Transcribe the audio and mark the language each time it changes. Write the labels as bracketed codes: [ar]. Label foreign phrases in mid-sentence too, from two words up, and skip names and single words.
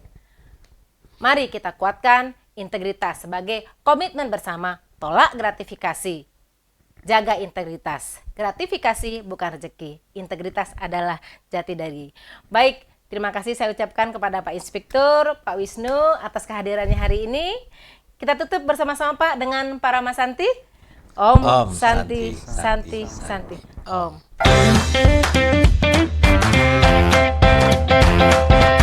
[id] Mari kita kuatkan integritas sebagai komitmen bersama, tolak gratifikasi. Jaga integritas. Gratifikasi bukan rezeki. Integritas adalah jati diri. Baik, terima kasih saya ucapkan kepada Pak Inspektur, Pak Wisnu atas kehadirannya hari ini. Kita tutup bersama-sama Pak dengan Parama Santi. Om, [sa] Om Santi, Santi, Santi, Santi. Om.